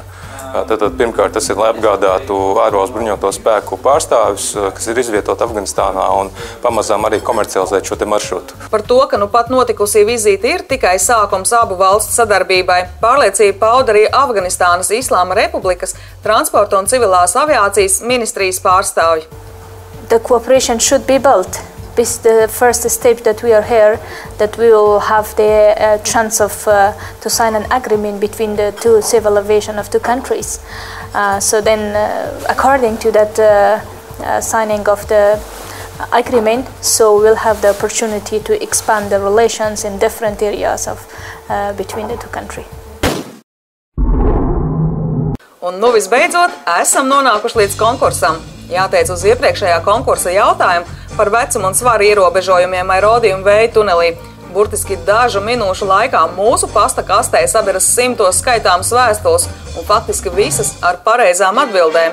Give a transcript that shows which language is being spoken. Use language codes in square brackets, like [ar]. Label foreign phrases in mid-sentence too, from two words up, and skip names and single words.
[lv] Tātad, pirmkārt, tas ir, lai apgādātu ārvalstu bruņoto spēku pārstāvjus, kas ir izvietoti Afganistānā, un pamazām arī komercializēt šo te maršrutu. Par to, ka nu pat notikusī vizīte ir tikai sākums abu valstu sadarbībai, pārliecību pauda arī Afganistānas Islāma Republikas transporta un civilās aviācijas ministrijas pārstāvji. [en] The cooperation should be built. This is the first step that we are here, that we will have the chance of to sign an agreement between the two civil aviation of two countries. So then, according to that signing of the agreement, so we'll have the opportunity to expand the relations in different areas of between the two countries. [lv] Un nu visbeidzot, esam nonākuši līdz konkursam. Jāteic uz iepriekšējā konkursa jautājumu par vecumu un svaru ierobežojumiem Airodi un Vēja tunelī. Burtiski dažu minūšu laikā mūsu pasta kastē sabiras simtos skaitāmas vēstules un faktiski visas ar pareizām atbildēm.